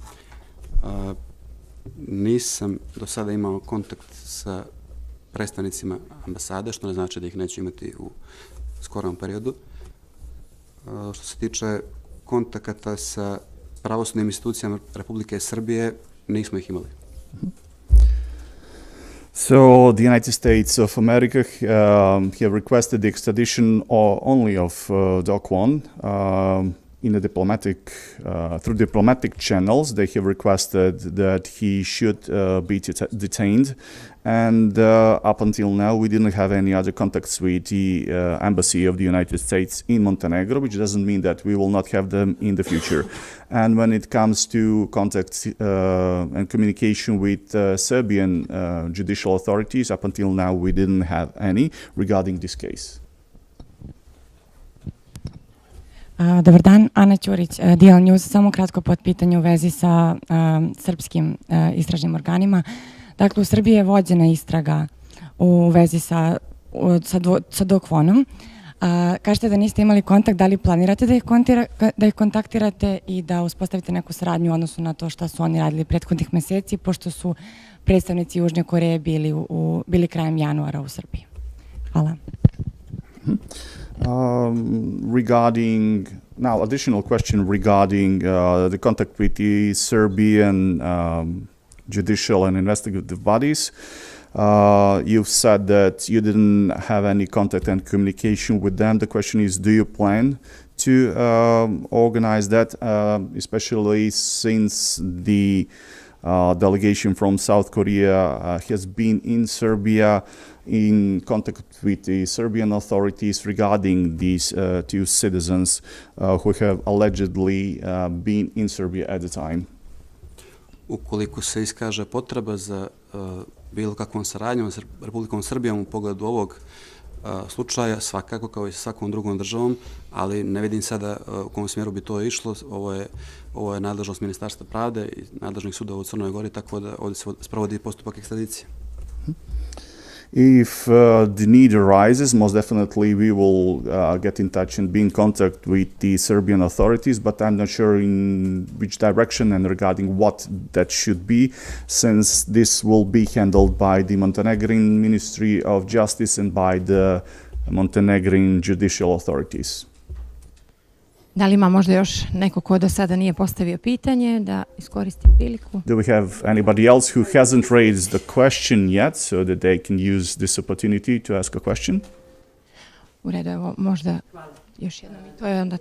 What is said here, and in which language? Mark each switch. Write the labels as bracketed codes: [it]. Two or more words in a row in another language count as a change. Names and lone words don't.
[sr] Nisam do sada imao kontakt sa predstavnicima ambasade, što ne znači da ih neću imati u skorom periodu. Što se tiče kontakata sa pravosudnim institucijama Republike Srbije, nismo ih imali. [en] So the United States of America have requested the extradition only of Do Kwon. In a through diplomatic channels, they have requested that he should be detained. And up until now, we didn't have any other contacts with the embassy of the United States in Montenegro, which doesn't mean that we will not have them in the future. And when it comes to contacts and communication with Serbian judicial authorities, up until now, we didn't have any regarding this case. [sr] Dobar dan, Ana Ćurić, DL News. Samo kratko potpitanje u vezi sa srpskim istražnim organima. Dakle, u Srbiji je vođena istraga u vezi sa Do Kwonom. Kažete da niste imali kontakt, da li planirate da ih kontaktirate i da uspostavite neku saradnju u odnosu na to što su oni radili prethodnih meseci, pošto su predstavnici Južne Koreje bili krajem januara u Srbiji? Hvala. [en] Additional question regarding the contact with the Serbian judicial and investigative bodies. You've said that you didn't have any contact and communication with them. The question is, do you plan to organize that, especially since the delegation from South Korea has been in Serbia in contact with the Serbian authorities regarding these two citizens who have allegedly been in Serbia at the time? [sr] Ukoliko se iskaže potreba za bilo kakvom saradnjom s Republikom Srbijom u pogledu ovog slučaja, svakako kao i sa svakom drugom državom, ali ne vidim sada u kom smjeru bi to išlo. Ovo je nadležnost Ministarstva pravde i nadležnih sudova u Crnoj Gori, tako da ovdje se sprovodi postupak ekstradicije. [en] If the need arises, most definitely we will get in touch and be in contact with the Serbian authorities, but I'm not sure in which direction and regarding what that should be, since this will be handled by the Montenegrin Ministry of Justice and by the Montenegrin judicial authorities. [sr] Da li ima možda još neko ko do sada nije postavio pitanje, da iskoristi priliku? [en] Do we have anybody else who hasn't raised the question yet, so that they can use this opportunity to ask a question? [sr] U redu, evo možda još jednom i to je onda to.